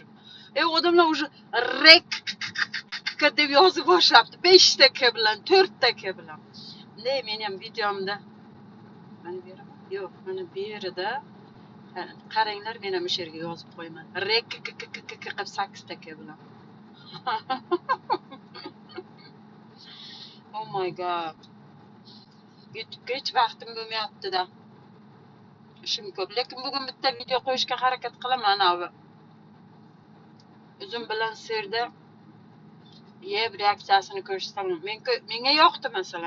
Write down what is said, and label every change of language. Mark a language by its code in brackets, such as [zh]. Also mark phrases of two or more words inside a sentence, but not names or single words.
[uz] Odamlar уже rekka deb yozib boshlabdi, 5 ta k bilan, 4 ta k bilan. Men ham videomda mana bu yerda, yo'q, mana bu yerda qaranglar, men ham o'sha yerga yozib qo'yaman. Rekka qilib 8 ta k bilan. [en] Oh my god. [uz] YouTube'ga hech vaqtim bo'lmayapti-da. Ishim ko'p, lekin bugun bitta video qo'yishga harakat qilaman. Anavi uzum bilan sirda yeb reaksiyasini ko'rsam, menga yoqdi masalan.